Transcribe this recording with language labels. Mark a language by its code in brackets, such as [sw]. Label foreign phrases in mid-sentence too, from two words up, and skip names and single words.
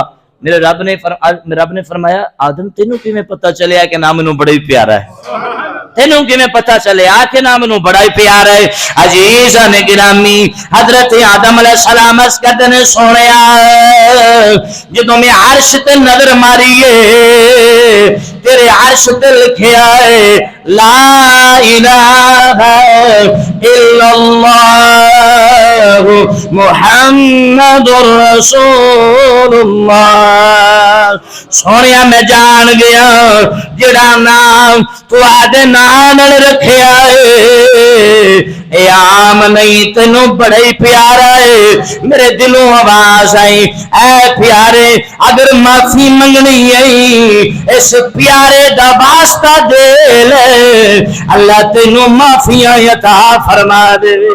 [pa] میرے رب نے فرمایا آدم تینوں کیویں پتہ چلیا کہ نام مینوں بڑا ہی پیارا ہے، تینوں کیویں پتہ چلیا کہ نام مینوں بڑا ہی پیارا ہے. عزیزاں نے گرامی حضرت آدم علیہ السلام عرض کردے نے سوہنیا جدوں میں عرش تے نظر ماریئے تیرے عرش تے لکھیا ہے [ar] لا إله إلا الله محمد رسول الله۔ [pa] سونیا میں جان گیا جڑا نام تو آدھے نام رکھیا ہے اے عام نہیں، تینوں بڑا ہی پیارا ہے۔ میرے دلوں آواز آئی، اے پیارے اگر معافی منگنی ہے اس پیارے دا واسطہ دے لے، اللہ تینوں معافیاں عطا فرما دے۔